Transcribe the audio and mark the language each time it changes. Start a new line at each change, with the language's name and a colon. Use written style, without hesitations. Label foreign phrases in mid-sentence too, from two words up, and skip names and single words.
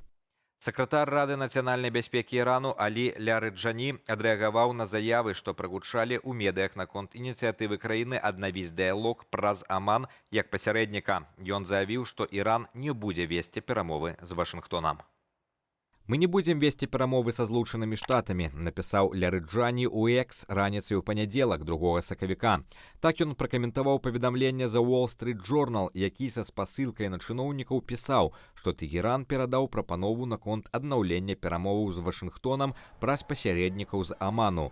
Belarusian: Сакратар Рады нацыянальнай бяспекі Ірану Алі Лярыджані адрэагаваў на заявы, што прагучалі ў медыях наконт ініцыятывы краіны аднавіць дыялог праз Аман як пасярэдніка. Ён заявіў, што Іран не будзе весці перамовы з Вашынгтонам.
Russian: «Мы не будем вести
Belarusian: перамовы са Злучанымі Штатамі», напісаў Лярыджані ў Экс раніцай у панядзелак 2 сакавіка. Так ён пракаментаваў паведамленне The Wall Street Journal, які са спасылкай на чыноўнікаў пісаў, што Тэгеран перадаў прапанову наконт аднаўлення перамоваў з Вашынгтонам праз пасярэднікаў з Аману.